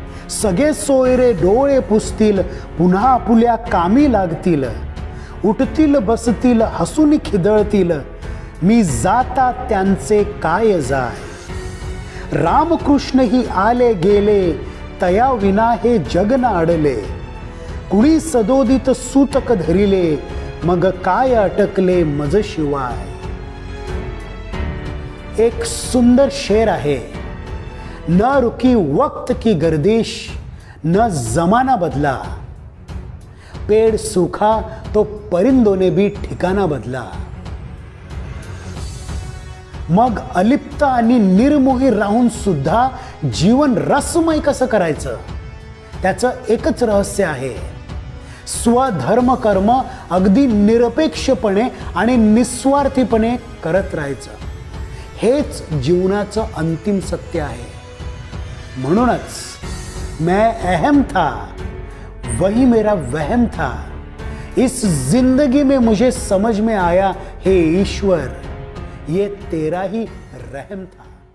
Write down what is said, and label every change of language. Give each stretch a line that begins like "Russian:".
Marathi: सगळे सोयरे डोळे पुसतील, पुन्हा आपुल्या कामी लागतील, उठतील बसतील हसून खिदळतील, मी जाता त्यांचे काय जाय. रामकृष्ण ही आले गेले, तया विना हे जग न अडले, कुणी सदोदित सूतक धरिले, मग काय अटकले मज शिवाय. एक सुंदर शेर आहे,
Hindi: न रुकी वक्त की गर्दिश, न जमाना बदला, पेड़ सूखा तो परिंदों ने भी ठिकाना बदला.
Marathi: मग अलिप्त आणि निर्मोही राहून सुद्धा जीवन रसमय कसं करायचं, त्याचं एकच रहस्य आहे. स्वधर्म कर्म अगदी निरपेक्षपणे आणि निस्वार्थीपणे करत राहायचं. हेच जीवनाचं अंतिम सत्य आहे. म्हणूनच
Hindi: मैं अहम था वही मेरा वहम था, इस जिंदगी में मुझे समझ में आया हे ईश्वर, ये तेरा ही रहम था.